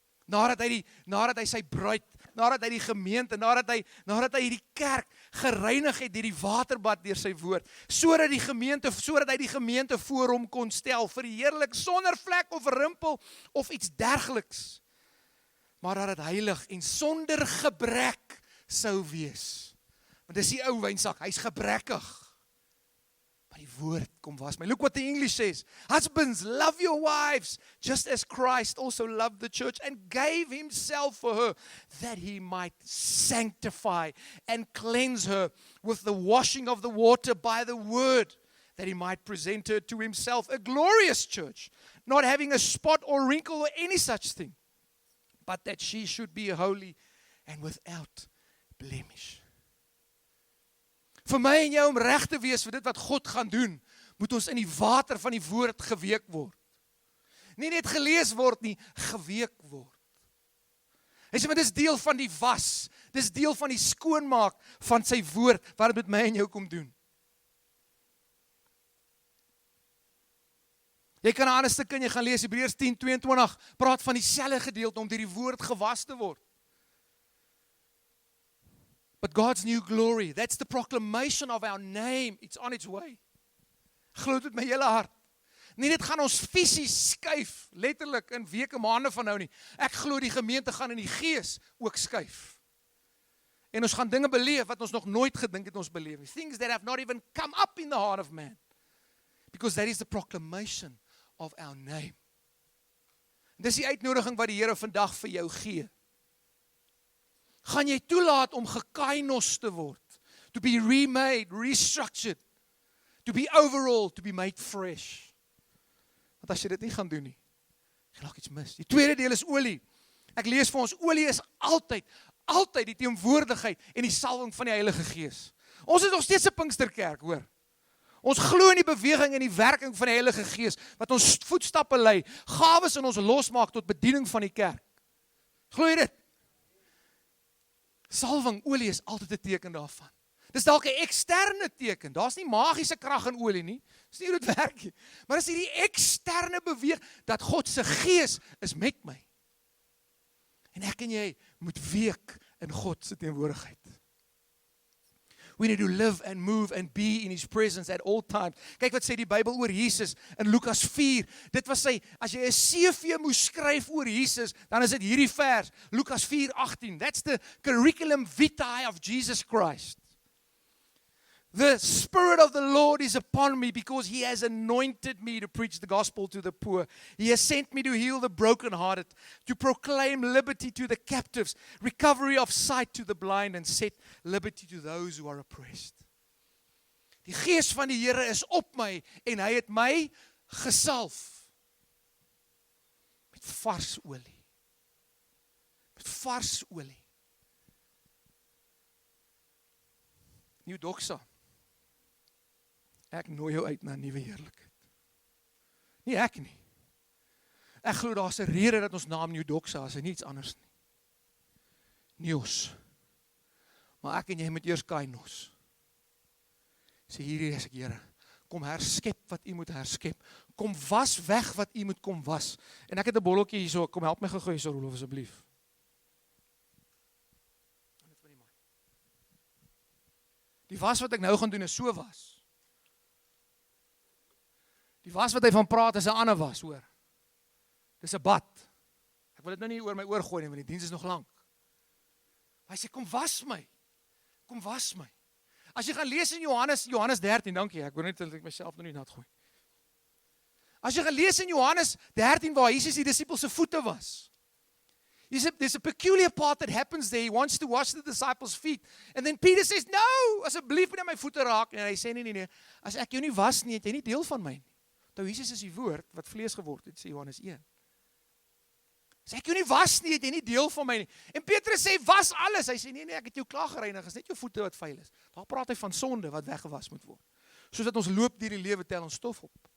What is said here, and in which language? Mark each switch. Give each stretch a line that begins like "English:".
Afrikaans: Nadat hy sy bruid, nadat hy die gemeente, nadat hy die kerk gereinig het deur die waterbad deur sy woord, sodat hy die gemeente voor hom kon stel, verheerlik sonder vlek of rimpel of iets dergeliks, maar dat dit heilig en sonder gebrek sou wees. Want dis die ou wynsak, hy's gebrekkig. Maar die woord kom was my.
English: Look what the English says. Husbands, love your wives, just as Christ also loved the church and gave himself for her, that he might sanctify and cleanse her with the washing of the water by the word, that he might present her to himself a glorious church, not having a spot or wrinkle or any such thing, but that she should be holy and without blemish.
Afrikaans: Vir my en jou om reg te wees vir dit wat God gaan doen, moet ons in die water van die woord geweek word. Nie net gelees word nie, geweek word. Hy sê, maar dis deel van die was, dis deel van die skoonmaak van sy woord, wat dit met my en jou kom doen. Jy kan 'n ander stuk in jy gaan lees, Hebreërs 10:22, praat van dieselfde gedeelte om deur die woord gewas te word.
English: But God's new glory, that's the proclamation of our name, it's on its way.
Afrikaans: Glo dit met my hele hart. Nie dit gaan ons fisies skuif, letterlik in weke, maande van nou nie. Ek glo die gemeente gaan in die gees ook skuif. En ons gaan dinge beleef wat ons nog nooit gedink het ons beleef.
English: Things that have not even come up in the heart of man. Because that is the proclamation of our name.
Afrikaans: En dis die uitnodiging wat die Here vandag vir jou gee. Gaan jy toelaat om gekainos te word,
English: to be remade, restructured, to be overall, to be made fresh.
Afrikaans: Want want as jy dit nie gaan doen nie, jy raak iets mis. Die tweede deel is olie. Ek lees vir ons, olie is altyd die teenwoordigheid en die salwing van die Heilige Gees. Ons is nog steeds 'n Pinksterkerk, hoor. Ons glo in die beweging en die werking van die Heilige Gees, wat ons voetstappe lei, gawes in ons losmaak tot bediening van die kerk. Glo jy dit? Salwing, olie is altyd 'n teken daarvan. Dis dalk 'n eksterne teken. Daar's nie magiese krag in olie nie. Dis nie hoe dit werk nie. Maar dis hierdie eksterne beweeg dat God se Gees is met my. En ek en jy moet week in God se teenwoordigheid.
English: We need to live and move and be in His presence at all times.
Afrikaans: Kyk wat sê die Bybel oor Jesus in Lukas 4. Dit was sy, as jy 'n CV moes skryf oor Jesus, dan is dit hierdie vers, Lukas 4:18.
English: That's the curriculum vitae of Jesus Christ. The Spirit of the Lord is upon me because He has anointed me to preach the gospel to the poor. He has sent me to heal the brokenhearted, to proclaim liberty to the captives, recovery of sight to the blind, and set liberty to those who are oppressed.
Afrikaans: Die Gees van die Here is op my en Hy het my gesalf met vars olie. Met vars olie. New Doxa. Ek nooi jou uit na 'n nuwe heerlikheid. Nie ek nie. Ek glo daar's 'n rede dat ons naam New Doxa is en niets anders nie. Neos. Maar ek en jy moet eers kainos. Sê hierdie is ek, Here. Kom herskep wat U moet herskep. Kom was weg wat U moet kom was. En ek het 'n botteltjie hierso, kom help my gou hierso, Rolof asseblief. Die was wat ek nou gaan doen is so was. Die was wat hy van praat is 'n ander was, hoor. Dis 'n bad. Ek wil dit nou nie oor my oor gooi nie, want die diens is nog lank. Maar hy sê, kom was my. Kom was my. As jy gaan lees in Johannes 13, dankie, ek wil net dat ek myself nou nie nat gooi. As jy gaan lees in Johannes 13, waar Jesus die disippels se voete was.
English: There's a peculiar part that happens there. He wants to wash the disciples' feet. And then Peter says, no,
Afrikaans: asseblief moet my voete raak. En hy sê, nee, as ek jou nie was nie, het jy nie deel van my nie. Nou, Jesus is die woord wat vlees geword het, sê Johannes 1. As ek jou nie was nie, het jy nie deel van my nie. En Petrus sê, was alles. Hy sê, nee, ek het jou klaar gereinig, is net jou voete wat vuil is. Daar praat hy van sonde wat weggewas moet word. Soos dat ons loop deur die lewe, tel ons stof op.